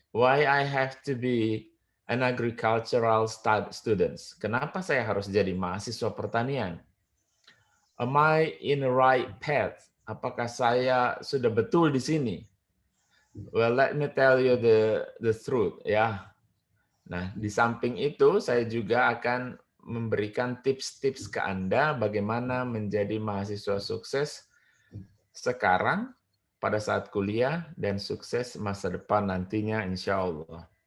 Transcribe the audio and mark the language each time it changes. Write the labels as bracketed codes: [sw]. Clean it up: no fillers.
[en] Why I have to be an agricultural students? [id] Kenapa saya harus jadi mahasiswa pertanian? [en] Am I in the right path? [id] Apakah saya sudah betul di sini? [en] Well, let me tell you the truth, ya. [id] Nah, di samping itu saya juga akan memberikan tips-tips ke Anda bagaimana menjadi mahasiswa sukses sekarang, pada saat kuliah, dan sukses masa depan nantinya, insya Allah.